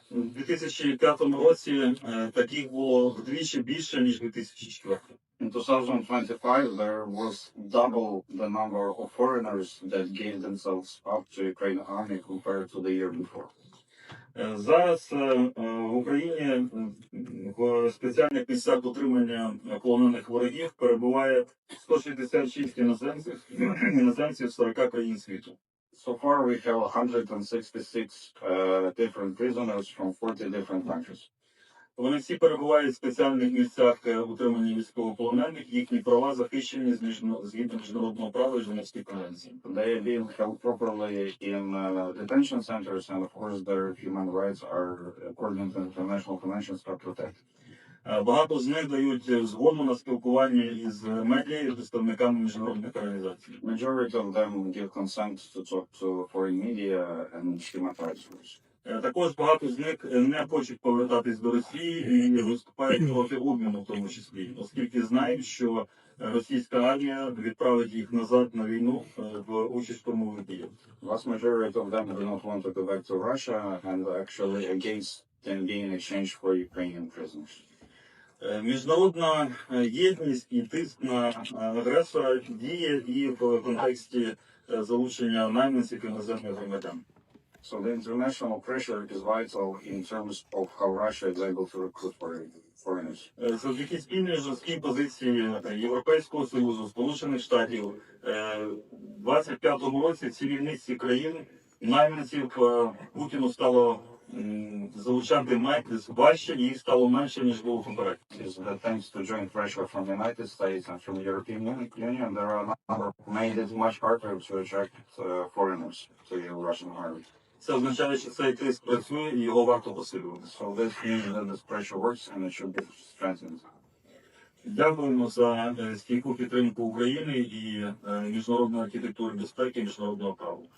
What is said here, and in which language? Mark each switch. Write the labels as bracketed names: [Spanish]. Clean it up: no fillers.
[Ukrainian] У 2005 році таких було вдвічі більше, ніж у 2004. [English] In 2025, there was double the number of foreigners that gave themselves up to Ukrainian army compared to the year before. [Ukrainian] Зараз в Україні в спеціальних місцях утримання полонених ворогів перебуває 166 іноземців з 40 країн світу. [English] So far, we have 166 different prisoners from 40 different countries. [Ukrainian] Вони всі перебувають в спеціальних місцях утримання військовополонених, їхні права захищені згідно міжнародного права і Женевської конвенції. [English] They are being held properly in detention centers, and of course their human rights are, according to international conventions, are protected. [Ukrainian] Багато з них дають згоду на спілкування із медіа і представниками міжнародних організацій. [English] Majority of them give consent to talk to foreign media and human rights groups. [Ukrainian] Також багато з них не хочуть повертатись до Росії і виступають проти обміну в тому числі, оскільки знають, що російська армія відправить їх назад на війну в участь в штурмових діях. [English] Vast majority of them do not want to go back to Russia and actually against them being exchanged for Ukrainian prisoners. [Ukrainian] Міжнародна єдність і тиск на агресора діє і в контексті залучення найманців іноземних громадян. [English] So the international pressure is vital in terms of how Russia is able to recruit foreigners. [Ukrainian] Завдяки спільній жорсткій позиції Європейського Союзу, Сполучених Штатів, у 25-му році в цілій низці країн найманців Путіну стало залучати важче, і їх стало менше, ніж було попередньо. [English] Is that thanks to joint pressure from the United States and from the European Union, there are a number made it much harder to attract foreigners to the Russian army. [Ukrainian] Це означає, що цей тиск працює і його варто посилювати. [English] So this means that this pressure works and it should be strengthened. [Ukrainian] Дякуємо за стійку підтримку України і міжнародної архітектури безпеки і міжнародного права.